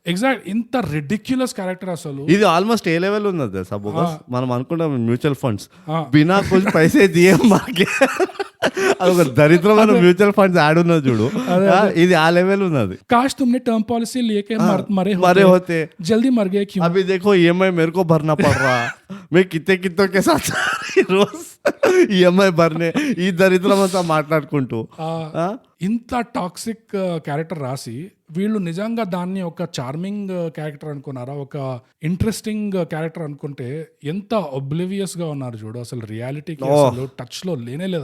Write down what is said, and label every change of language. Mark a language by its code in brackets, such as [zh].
[te] Exact, ఇంత ridiculous character అసలు. ఇది ఆల్మోస్ట్ ఏ లెవెల్ ఉన్నది సపోజ్ మనం అనుకుంటాం మ్యూచువల్ ఫండ్స్ బినా కొంచెం పైసే దియే మాకే అదొక దరిద్రమైన మ్యూచువల్ ఫండ్స్ యాడ్ ఉన్నది చూడు, ఇది ఆ లెవెల్ ఉన్నది. [hi] काश तुमने टर्म पॉलिसी लेके मरे होते जल्दी मर गए क्यों? अभी देखो EMI मेरे को भरना पड़ रहा, मैं कितने के साथ रोज [te] ఈఎంఐ బర్నే ఈ దరిద్రం అంతా మాట్లాడుకుంటూ ఆ? ఇంత టాక్సిక్ క్యారెక్టర్ రాసి వీళ్ళు నిజంగా దాన్ని ఒక చార్మింగ్ క్యారెక్టర్ అనుకున్నారా, ఒక ఇంట్రెస్టింగ్ క్యారెక్టర్ అనుకుంటే ఎంత ఒబ్లివియస్ గా ఉన్నారు చూడు. అసలు రియాలిటీకి అసలు టచ్ లో లేనే లేదు